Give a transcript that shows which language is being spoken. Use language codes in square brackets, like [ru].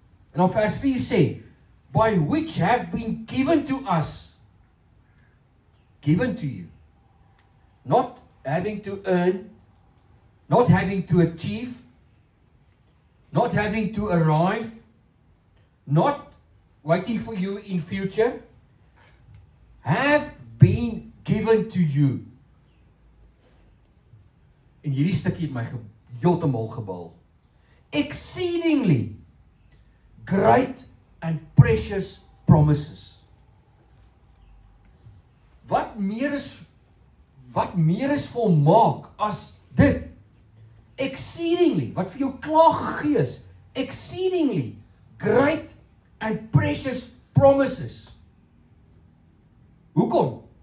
[af] En dan vers 4 sê, [en] by which have been given to us, given to you, not having to earn, not having to achieve, not having to arrive, not waiting for you in future, have been given to you. [af] En hierdie stukkie het my heeltemal gebal. [en] Exceedingly great and precious promises. [af] Wat meer is volmaak as dit? Exceedingly, wat vir jou klaar gegee is, [en] exceedingly great and precious promises. [af] Hoekom?